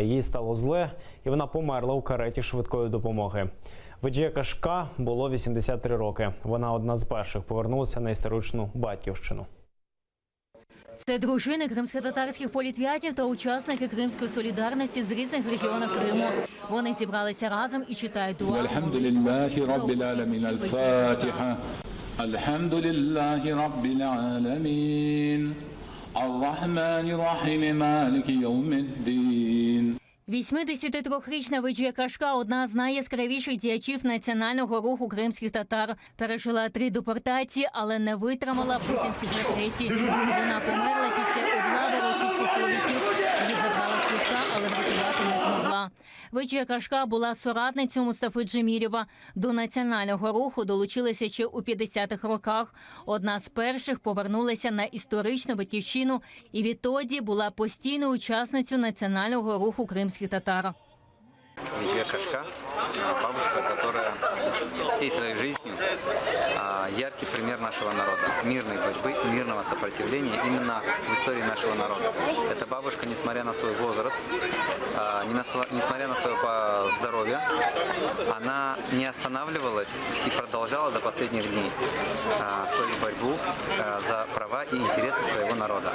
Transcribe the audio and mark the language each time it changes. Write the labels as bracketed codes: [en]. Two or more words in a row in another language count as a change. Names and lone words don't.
[uk] Їй стало зле, і вона померла у кареті швидкої допомоги. Веджія Кашка було 83 роки. Вона одна з перших повернулася на історичну батьківщину. Це дружини кримськотатарських політв'язнів та учасники Кримської солідарності з різних регіонів Криму. Вони зібралися разом і читають дуа. [ar] الحمد لله رب العالمين. Аль-Фатиха. الحمد لله رب العالمين. الرحمن الرحيم. مالك يوم الدين. [uk] 83-річна Веджія Кашка – одна з найяскравіших діячів національного руху кримських татар. Пережила 3 депортації, але не витримала путінських репресій. Вона померла після облави російських силовиків. Її забрали швидка, але врятувати не змогла. Веджія Кашка була соратницею Мустафи Джемілєва. До національного руху долучилася ще у 50-х роках. Одна з перших повернулася на історичну батьківщину і відтоді була постійною учасницею національного руху кримських татар. [ru] Веджия Кашка – бабушка, которая всей своей жизнью яркий пример нашего народа. Мирной борьбы, мирного сопротивления именно в истории нашего народа. Эта бабушка, несмотря на свой возраст, несмотря на свое здоровье, она не останавливалась и продолжала до последних дней свою борьбу за права и интересы своего народа.